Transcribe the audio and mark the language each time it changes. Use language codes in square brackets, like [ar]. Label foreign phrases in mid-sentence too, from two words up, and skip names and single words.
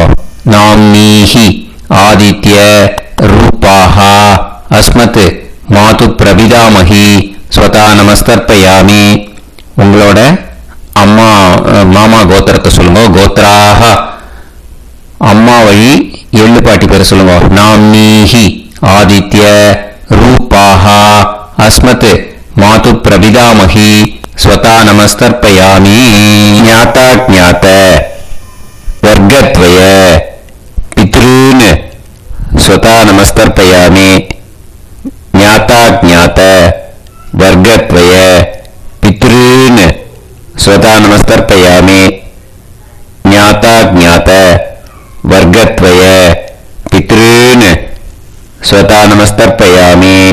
[sa] नाम्नीः आदित्य रूपाः अस्मत् मातुः प्रपितामहीः स्वधा नमस्तर्पयामि. [ta] உங்களோட அம்மா மாமா கோத்திரத்தை சொல்லுங்க. கோத்ராஹ அம்மா வழி எள்ளு பாட்டி பேரை சொல்லுங்க. [sa] नाम्नीः आदित्य रूप् स्वाहा अस्मत् मातु प्रविदामहि स्वता नमस्तर्पयामि ज्ञाता ज्ञात वर्गद्वय पितॄन् स्वता नमस्तर्पयामि ज्ञाता ज्ञात वर्गद्वय पितॄन् स्वता नमस्तर्पयामि ज्ञाता ज्ञात वर्गद्वय पितॄन् स्वता नमस्तर्पयामि